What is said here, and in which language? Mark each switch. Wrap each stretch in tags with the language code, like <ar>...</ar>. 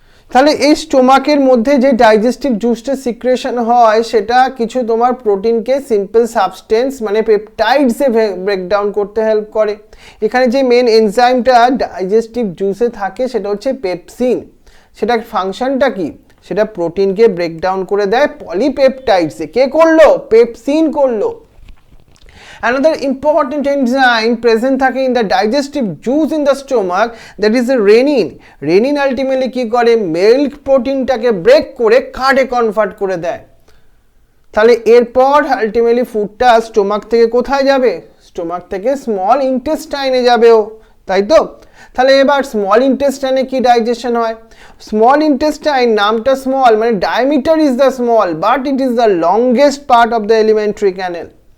<bn>তাহলে এই স্টোমাকের মধ্যে যে ডাইজেস্টিভ জুসটা সিক্রেশন হয় সেটা কিছু তোমার প্রোটিনকে সিম্পল সাবস্টেন্স মানে পেপটাইডসে ব্রেকডাউন করতে হেল্প করে। এখানে যে মেন এনজাইমটা ডাইজেস্টিভ জুসে থাকে সেটা হচ্ছে পেপসিন। সেটার ফাংশনটা কি, সেটা প্রোটিনকে ব্রেকডাউন করে দেয় পলিপেপটাইডসে। কে করলো, পেপসিন করলো।</bn> <en>Another important enzyme present থাকে in the digestive juice in the stomach, that is the renin.</en> <bn>Renin ultimately কি করে, মিল্ক প্রোটিনটাকে ব্রেক করে কার্ডে কনভার্ট করে দেয়। তাহলে এরপর আলটিমেটলি ফুডটা স্টোমাক থেকে কোথায় যাবে, স্টোমাক থেকে স্মল ইন্টেস্টাইনে যাবেও, তাই তো। তাহলে এবার স্মল ইন্টেস্টাইনে কি ডাইজেশন হয়, স্মল ইন্টেস্টাইন নামটা স্মল মানে diameter is the small,</bn> <en>But it is the longest part of the alimentary canal.</en>